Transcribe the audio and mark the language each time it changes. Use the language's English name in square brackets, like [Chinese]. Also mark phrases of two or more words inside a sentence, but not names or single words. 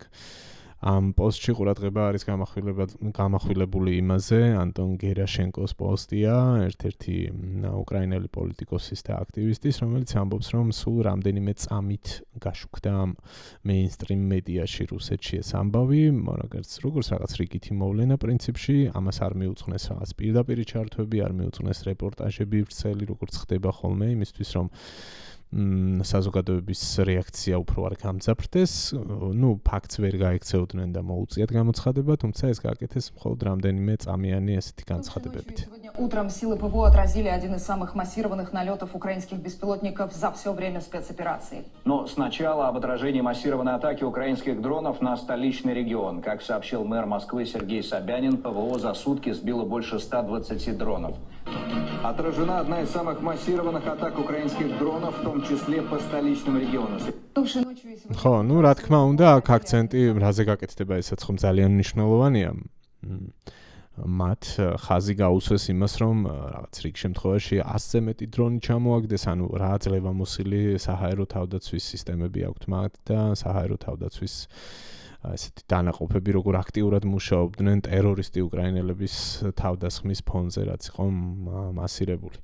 [Georgian] ამ პოსტში ყურადღება არის გამახვილებული იმაზე, ანტონ გერაშენკოს პოსტია, ერთ-ერთი უკრაინელი პოლიტიკოსის და აქტივისტის, რომელიც ამბობს, რომ სულ რამდენიმე წამით გაშუქდა მეინსტრიმ მედიაში რუსეთში ეს ამბავი, როგორც რაღაც რიგითი მოვლენა პრინციპში, ამას არ მიუძღვნეს რაღაც პირდაპირი ჩართვები, არ მიუძღვნეს რეპორტაჟები ვრცელი, როგორც ხდება ხოლმე, იმისთვის რომ საზოგადოების რეაქცია უფრო არ გამძაფრდეს, ფაქტს ვერ გაიქცეოდნენ და მოუწიათ გამოცხადება, თუმცა ეს გააკეთეს მხოლოდ რამდენიმე წამიანი ესეთი განცხადებებით. [Russian] Утром силы ПВО отразили один из самых массированных налетов украинских беспилотников за все время спецоперации. Но сначала об отражении массированной атаки украинских дронов на столичный регион. Как сообщил мэр Москвы Сергей Собянин, ПВО за сутки сбило больше 120 дронов. Отражена одна из самых массированных атак украинских дронов, в том числе по столичному региону. [Georgian] ხო, რა თქმა უნდა, აქ აქცენტი რაზე გაკეთდება, ესაც ხომ ძალიან მნიშვნელოვანია. მათ ხაზი გაუსვეს იმას, რომ რაღაც რიგ შემთხვევაში 100-ზე მეტი დრონი ჩამოაგდეს, ანუ რა ძლევამოსილი საჰაერო თავდაცვის სისტემები აქვთ მათ და საჰაერო თავდაცვის ესეთი დანაყოფები როგორ აქტიურად მუშაობდნენ ტერორისტი უკრაინელების თავდასხმის ფონზე, რაც იყო მასირებული.